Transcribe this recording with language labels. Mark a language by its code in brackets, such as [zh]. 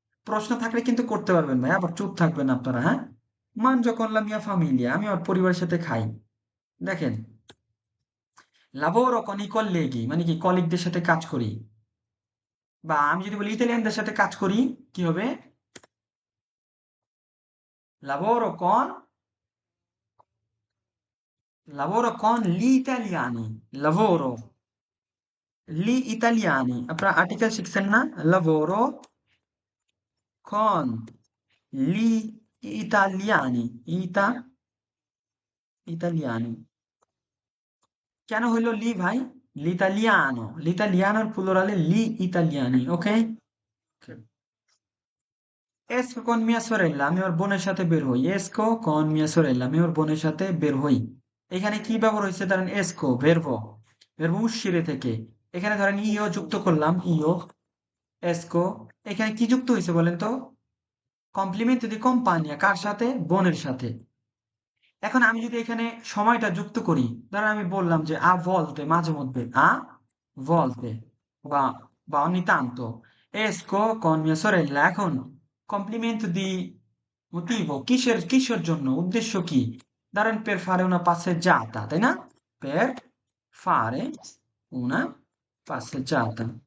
[bn] প্রশ্ন থাকলে কিন্তু করতে পারবেন ভাই, আবার চুপ থাকবেন আপনারা, হ্যাঁ। [it] mangio con la mia famiglia, [bn] আমি আমার পরিবারের সাথে খাই। দেখেন, [it] lavoro con i colleghi [bn] মানে কি কলিগদের সাথে কাজ করি, বা আমি যদি বলি ইতালিয়ানদের সাথে কাজ করি, কি হবে? [it] lavoro con gli italiani, lavoro gli italiani, [bn] আপনারা আর্টিকেল শিখছেন না? [it] lavoro con gli italiani, italiani, [bn] কেন হইলো লি ভাই? l'italianoর প্লুরালে লি ইতালিয়ানি, ওকে। [it] esco con mia sorella, [bn] আমি আমার বোনের সাথে বের হই, esco con mia sorella, আমি আমার বোনের সাথে বের হই। এখানে কি ব্যবহার হয়েছে? ধরেন esco verbo, uscire থেকে। এখানে ধরেন ইও যুক্ত করলাম, ইও esco, এখানে কি যুক্ত হয়েছে বলেন তো? কমপ্লিমেন্ট দি কোম্পানিয়া, কার সাথে? বোনের সাথে। এখন আমি যদি এখানে সময়টা যুক্ত করি, ধরেন আমি বললাম যে আ volte, মাঝে মধ্যে, আ volte, বা [it] ogni tanto esco con mia sorella, [bn] এখন কমপ্লিমেন্ট দি মোটিভো, কিসের জন্য, উদ্দেশ্য কি? [it] ধরেন per fare una passeggiata, [bn] তাই না? [it] per fare una passeggiata.